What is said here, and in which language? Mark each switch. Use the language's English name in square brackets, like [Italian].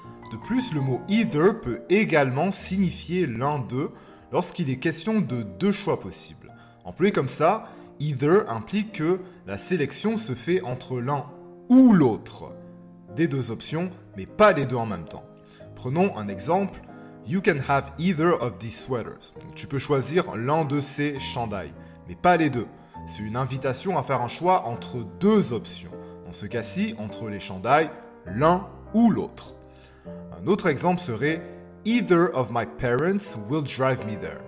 [French] De plus, le mot either peut également signifier l'un d'eux lorsqu'il est question de deux choix possibles. Employé comme ça, either implique que la sélection se fait entre l'un ou l'autre des deux options, mais pas les deux en même temps. Prenons un exemple. [English] You can have either of these sweaters. [French] Donc, tu peux choisir l'un de ces chandails, mais pas les deux. C'est une invitation à faire un choix entre deux options. Dans ce cas-ci, entre les chandails, l'un ou l'autre. Un autre exemple serait [English] either of my parents will drive me there.